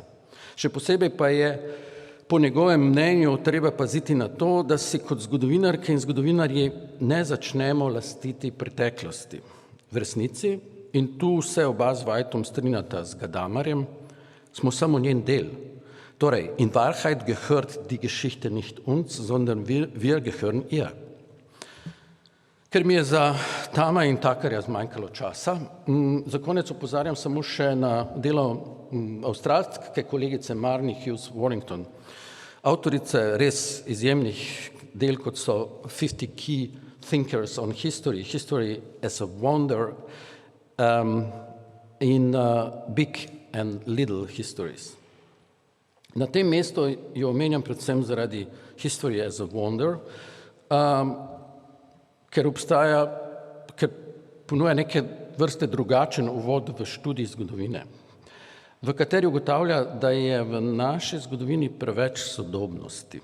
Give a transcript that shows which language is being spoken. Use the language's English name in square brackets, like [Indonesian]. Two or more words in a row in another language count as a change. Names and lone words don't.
[Slovenian] Še posebej pa je po njegovem mnenju treba paziti na to, da si kot zgodovinarke in zgodovinarji ne začnemo lastiti preteklosti. V resnici, in tu se oba z Whiteom strinjata z Gadamarjem, smo samo njen del. [German] Torej, in Wahrheit gehört die Geschichte nicht uns, sondern wir gehören ihr. [Slovenian] Ker mi je za Tama in Takarja zmanjkalo časa, za konec opozarjam samo še na delo avstralske kolegice Marnie Hughes Warrington, avtorice res izjemnih del, kot so 50 Key Thinkers on History, History as a Wonder in Big and Little Histories. Na tem mestu jo omenjam predvsem zaradi History as a Wonder, ker ponuja neke vrste drugačen uvod v študij zgodovine, v kateri ugotavlja, da je v naši zgodovini preveč sodobnosti.